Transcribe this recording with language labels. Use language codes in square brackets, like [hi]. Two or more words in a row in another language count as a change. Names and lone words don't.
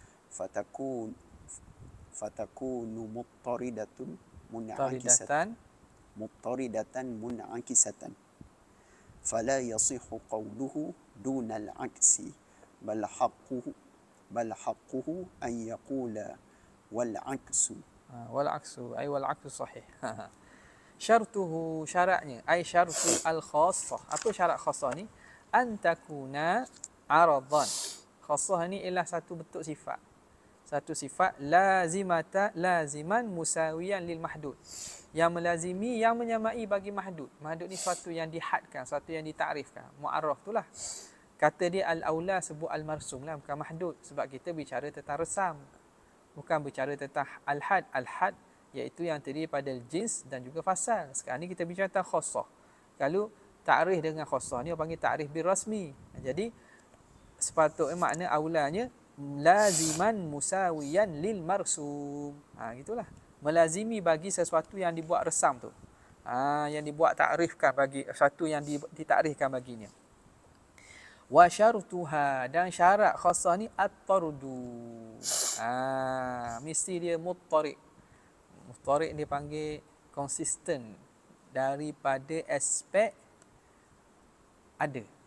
[ar] فتكون مضطردة منعكسة فلا يصح قوله دون العكس بل حقه أن يقول والعكس أي والعكس صحيح. شرطه, syaratnya, أي شرط الخاصة. [ms] Apa syarat khassah ni? [ar] أن تكون عرضا. [ms] Khassah ni ialah satu bentuk sifat. Satu sifat [ar] لازما مساويا للمحدود. [ms] Yang melazimi, yang menyamai bagi mahdud. Mahdud ni sesuatu yang dihadkan, sesuatu yang ditakrifkan. Mu'arraf itulah. Kata dia al-aula sebut al-marsum lah, bukan mahdud. Sebab kita bicara tentang resam. Bukan bicara tentang al-had. Al-had iaitu yang terdiri pada jins dan juga fasal. Sekarang ni kita bicara tentang khassah. Kalau takrif dengan khassah ni, orang panggil takrif [ar] بالرسم. [ms] Jadi, sepatutnya makna aulanya, [ar] لازما مساويا للمرسوم. [ms] Gitulah. Melazimi bagi sesuatu yang dibuat resam tu. Yang dibuat takrifkan bagi sesuatu yang ditakrifkan baginya. [ar] وشرطها, [ms] dan syarat khassah ni at-tardu. Mesti dia muttarid. Muttarid dia panggil konsisten daripada aspek ada.